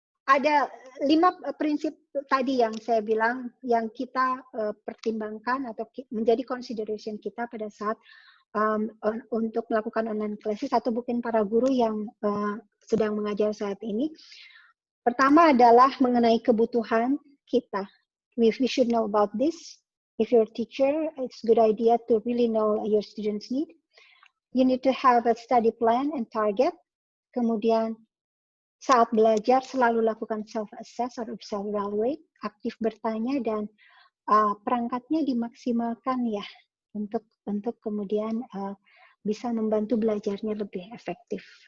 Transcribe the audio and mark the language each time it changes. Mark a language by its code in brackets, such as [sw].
[id] Ada 5 prinsip tadi yang saya bilang yang kita pertimbangkan atau menjadi consideration kita pada saat untuk melakukan online classes atau mungkin para guru yang sedang mengajar saat ini. Pertama adalah mengenai kebutuhan kita. [en] We should know about this. If you're a teacher, it's a good idea to really know your students' need. you need to have a study plan and target. [id] Kemudian saat belajar selalu lakukan self-assess atau self-evaluate, aktif bertanya, dan perangkatnya dimaksimalkan ya untuk kemudian bisa membantu belajarnya lebih efektif.